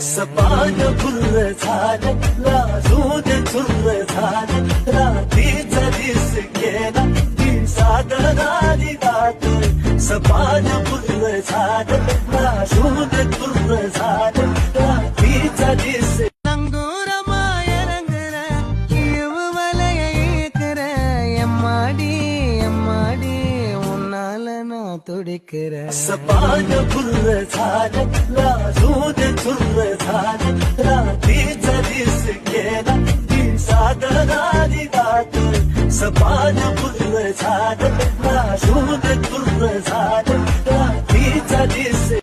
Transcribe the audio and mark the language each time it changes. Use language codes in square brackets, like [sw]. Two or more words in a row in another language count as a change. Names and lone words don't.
[mr] सपान फुर्र झालं लाजून चुर्र झालं रात्रीचा दिस गेला ती सागराली रात सपान फुर्र झालं लाजून चुर्र झालं रात्रीचा दिस [ta] நங்கூரமா இறங்குற இழுவு வலைய ஈக்குற எம்மாடி எம்மாடி உன்னால நான் துடிக்கிறேன். [mr] सपान फुर्र झालं लाजून चुर्र झालं रात्रीचा दिस गेला ती सागराली रात सपान फुर्र झालं लाजून चुर्र झालं रात्रीचा दिस